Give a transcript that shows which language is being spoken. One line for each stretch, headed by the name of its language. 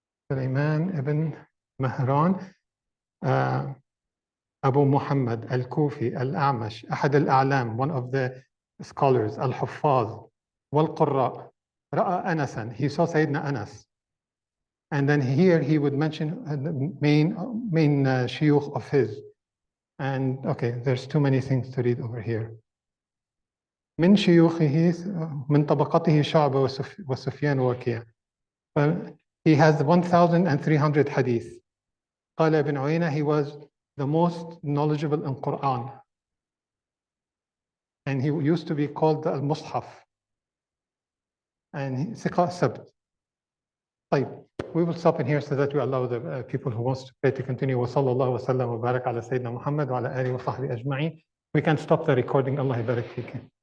English: Sulaiman ibn Mahran, Abu Muhammad al-Kufi al-A'mash, Ahad al-A'lam, one of the scholars, al-Huffaz, wal-Qurra, Ra'a Anasan, he saw Sayyidina Anas. And then here he would mention the main shuyukh of his. And okay, there's too many things to read over here.
Arabic: من شيوخه من طبقته شعبة وسفيان ووكيع.
English: He has 1,300 hadith.
Arabic: قال ابن عيينة,
English: he was the most knowledgeable in Quran. And he used to be called the Al-Mushaf. And
Arabic: ثقة سبت. طيب,
English: we will stop in here so that we allow the people who wants to pray to continue.
Arabic: وصلى الله وسلم وبارك على سيدنا محمد وعلى آله وصحبه أجمعين.
English: We can stop the recording.
Arabic: Allah يبارك فيك.